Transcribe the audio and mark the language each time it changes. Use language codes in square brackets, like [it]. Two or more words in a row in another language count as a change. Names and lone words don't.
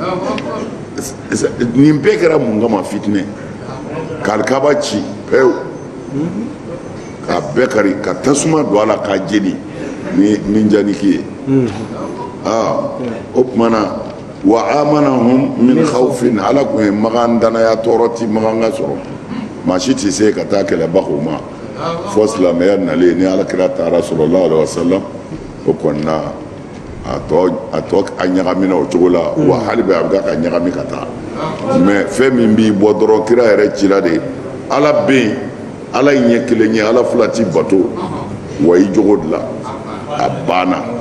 [bm] nin bɛɛ kɛra mun kama fitinɛ ka alikaba ci pewu ka bɛɛ kari ka tasuma don a la ka jeni ni janiki ye o tumana [ar] وآمنهم من خوف [bm] ala kun ye magan danaya tɔɔrɔ ti magan ka sɔrɔ maa si tɛ se ka taa kɛlɛbagaw ma fɔ silamɛya nalen ni alakira taara [ar] صلى الله عليه وسلم [bm] o kɔni na a tɔ a ɲagamina o cogo la wa hali bɛ a bɛ ka ɲagami ka taa mɛ fɛn min b'i bɔ dɔrɔn kira yɛrɛ cira de ala bɛ yen ala in ɲɛ kelen ye ala fila ti bato wa i jogo dilan a banna